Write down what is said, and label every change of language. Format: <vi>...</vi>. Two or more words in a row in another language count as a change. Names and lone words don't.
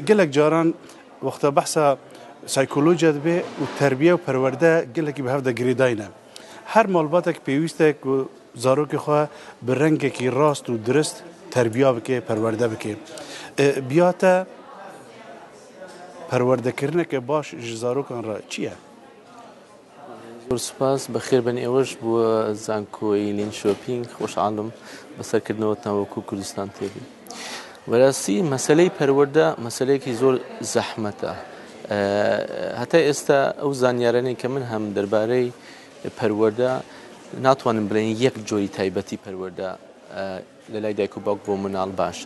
<ku>Gelek caran wexta behsa psykolojiya dibe û terbiye û perwerde gelekî bi hev de girêdayîne. Her malbatek pêwîst e ku zarokê xwe bi rengekî rast û dirist terbiya bike, perwerde bike. Biya te perwerdekirneke baş ji zarokan re çi ye?</ku> <ckb>سپاس بەخێر بەن ئێوەش بووە زانکۆی لینشۆپینگ خۆشحاڵم بەسەرکردنەوەتان وەکوو کوردستان تێبی. بەڕاستی مەسەلەی پەروەردە مەسەلەیەکی زۆر زەحمەتە. هەتا ئێستا ئەو زانیارانەی کە من هەم دەربارەی پەروەردە ناتوانم بڵێن یەک جۆری تایبەتی پەروەردە لە لای دایک و باوک بۆ مناڵ باشە.</ckb>